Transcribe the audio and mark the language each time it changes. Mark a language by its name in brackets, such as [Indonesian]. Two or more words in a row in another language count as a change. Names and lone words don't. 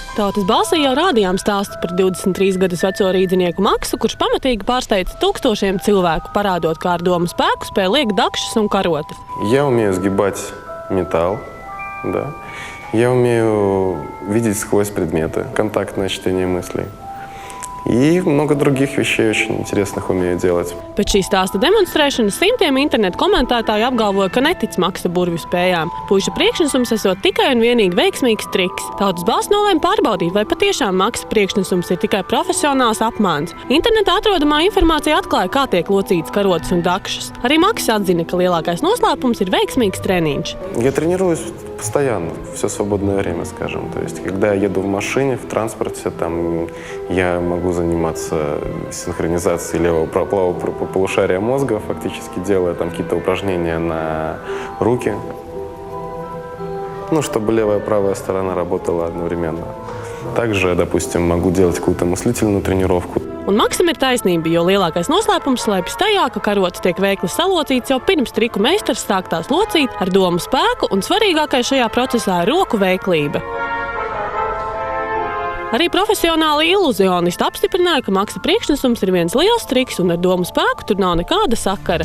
[Latvian] Tautas balsī jau rādījām stāstu par 23 gadus veco rīdzinieku Maksu, kurš pamatīgi pārsteidza tūkstošiem cilvēku, parādot, kā ar domu spēku spēj liekt dakšas un karotes. [Russian] Я умею сгибать металл, да. Я умею видеть сквозь предметы, контактное чтение мыслей. И много других вещей очень интересных умею делать. [Latvian] Pēc šī stāsta demonstrēšanas simtiem internetu komentētāju apgalvoja, ka netic Maksa burvju spējām. Puiša priekšnesums esot tikai un vienīgi veiksmīgs triks. Tautas balss nolēma pārbaudīt, vai patiešām Maksa priekšnesums ir tikai profesionāls apmāns. Internetā atrodamā informācija atklāja, kā tiek locītas karotes un dakšas. Arī Maksa atzina, ka lielākais noslēpums ir veiksmīgs treniņš. [Russian] Я тренируюсь постоянно, все свободное время, скажем. То есть, когда я еду в машине, в транспорте, там, я могу заниматься синхронизацией левого-правого полушария мозга, фактически делая там какие-то упражнения на руки, ну, чтобы левая и правая сторона работала одновременно. Также, допустим, могу делать какую-то мыслительную тренировку. [Latvian] Un Maksam ir taisnība, jo lielākais noslēpums slēpjas tajā, ka karotes tiek veikli salocīts jau pirms triku meistars sāk tās locīt ar domu spēku, un svarīgākais šajā procesā ir roku veiklība. Arī profesionāli iluzionisti apstiprināja, ka Maksa priekšnesums ir viens liels triks, un ar domu spēku tur nav nekāda sakara.